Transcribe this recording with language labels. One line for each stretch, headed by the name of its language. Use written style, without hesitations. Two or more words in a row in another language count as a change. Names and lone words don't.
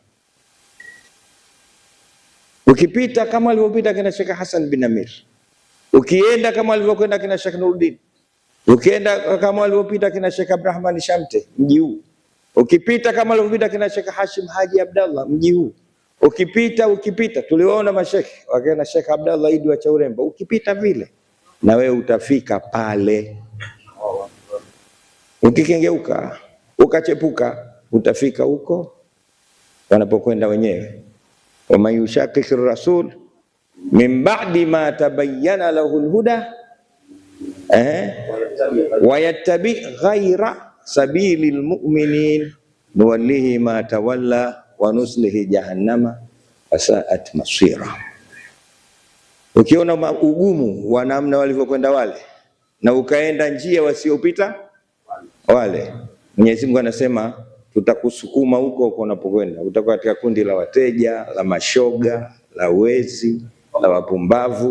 Swahili: Ukipita kama alivyopita kina Sheikh Hassan bin Amir, ukienda kama alivyokwenda kina Sheikh Nuruddin, ukienda kama alivyopita kina Sheikh Abdurrahman Shamte mji huu, ukipita kama alivyopita kina Sheikh Hashim Haji Abdallah mji huu, ukipita tuliwaona mashekhe wakina Sheikh Abdallah Idi wa Chauremba, ukipita vile na wewe utafika pale. Ukikengeuka ukachepuka utafika huko wanapokwenda wenyewe.
Arabic: ومن يشاقق الرسول من بعد ما تبين له الهدى ويتبع غير سبيل المؤمنين نوله ما تولى ونصله جهنم وساءت مصيرا.
Swahili: Ukiona ugumu wa namna walivyokwenda wale na ukaenda njia wasiopita wale, Mwenyezi Mungu anasema tutakusukuma huko unapokwenda. Utakuwa katika kundi la wateja, la mashoga, la wezi, la wapumbavu.